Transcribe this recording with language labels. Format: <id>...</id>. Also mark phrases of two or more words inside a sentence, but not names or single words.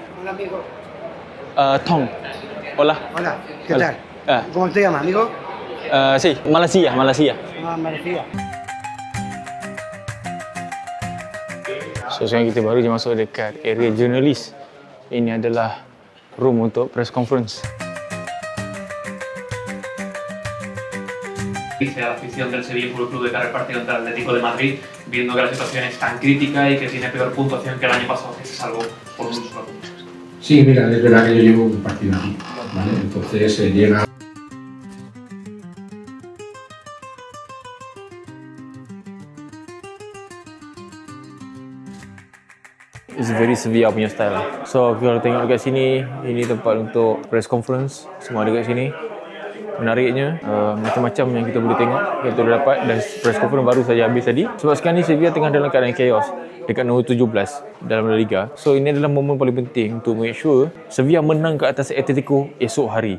<es>Tong. Hola. Hola, ¿qué tal? Ah. ¿Cómo te llamas, amigo? Sí, Malaysia. María.</es> <ms>So sekarang kita baru je masuk dekat area jurnalis. Ini adalah room untuk</ms> <en>press conference.</en> <es>Dice a la afición del Sevilla Fútbol Club de cara al partido contra el Atlético de Madrid, viendo que la situación es tan crítica y que tiene peor puntuación que el año pasado, que se salvó por un solo punto. Sí, mira, es verdad que yo llevo un partido aquí, ¿vale? Entonces llega...</es> <en>It's very Sevilla punya style.</en> <ms>So kalau tengok dekat sini, ini tempat untuk</ms> <en>press conference.</en> <ms>Semua ada kat sini. Menariknya, macam-macam yang kita boleh tengok yang kita dah dapat dan</ms> <en>press conference</en> <ms>baru saja habis tadi. Sebab sekarang ni Sevilla tengah dalam keadaan chaos dekat nombor 17 dalam La Liga. So ini adalah momen paling penting untuk</ms> <en>make sure</en> <ms>Sevilla menang ke atas Atletico esok hari.</ms>